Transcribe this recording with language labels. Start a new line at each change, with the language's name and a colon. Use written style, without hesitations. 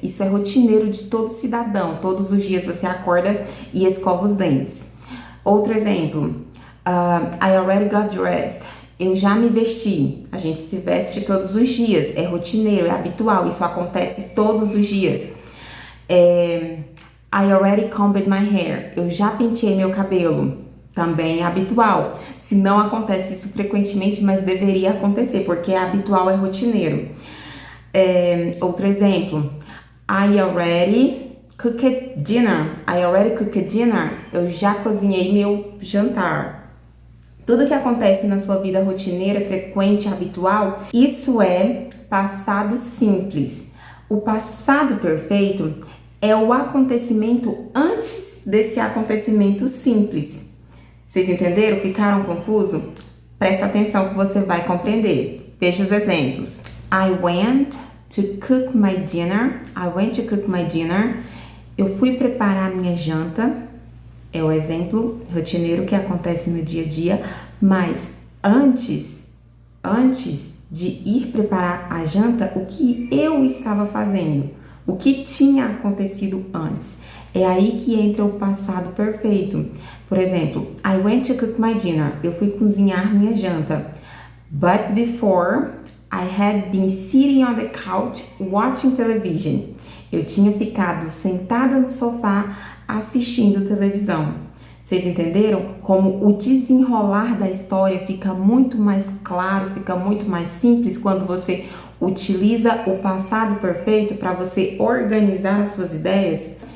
Portuguese: Isso é rotineiro de todo cidadão. Todos os dias você acorda e escova os dentes. Outro exemplo:
English: I already got dressed.
Portuguese: Eu já me vesti. A gente se veste todos os dias. É rotineiro, é habitual. Isso acontece todos os dias.
English: I already combed my hair.
Portuguese: Eu já penteei meu cabelo. Também é habitual. Se não acontece isso frequentemente, mas deveria acontecer, porque é habitual, é rotineiro. Outro exemplo.
English: I already cooked dinner. I already cooked dinner.
Portuguese: Eu já cozinhei meu jantar. Tudo que acontece na sua vida rotineira, frequente, habitual, isso é passado simples. O passado perfeito é o acontecimento antes desse acontecimento simples. Vocês entenderam? Ficaram confusos? Presta atenção que você vai compreender. Veja os exemplos.
English: I went to cook my dinner. I went to cook my dinner.
Portuguese: Eu fui preparar minha janta. É o exemplo rotineiro que acontece no dia a dia, mas antes de ir preparar a janta, o que eu estava fazendo? O que tinha acontecido antes? É aí que entra o passado perfeito. Por exemplo,
English: I went to cook my dinner.
Portuguese: Eu fui cozinhar minha janta.
English: But before, I had been sitting on the couch watching television.
Portuguese: Eu tinha ficado sentada no sofá assistindo televisão. Vocês entenderam como o desenrolar da história fica muito mais claro, fica muito mais simples quando você utiliza o passado perfeito para você organizar as suas ideias?